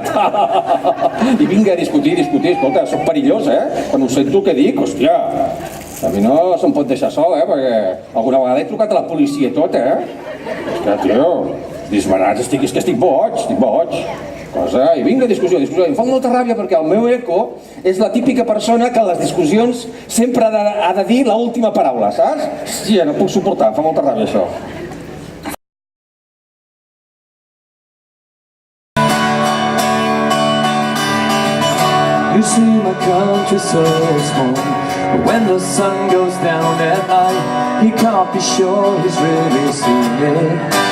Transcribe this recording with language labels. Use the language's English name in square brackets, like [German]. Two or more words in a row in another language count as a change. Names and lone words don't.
[Catalan] I vinga a discutir, escolta, soc perillós, Quan ho sento el que dic, hòstia, a mi no se'm pot deixar sol, perquè alguna vegada he trucat a la policia tot, Hòstia, tio, disbarat, és que estic boig. I vinga, discussió. Em fa molta ràbia perquè el meu eco és la típica persona que a les discussions sempre ha de dir l'última paraula, saps? Hòstia, no puc suportar, em fa molta ràbia això. [English] You see my country so small, but when the sun goes down at night, he can't be sure he's really seen it.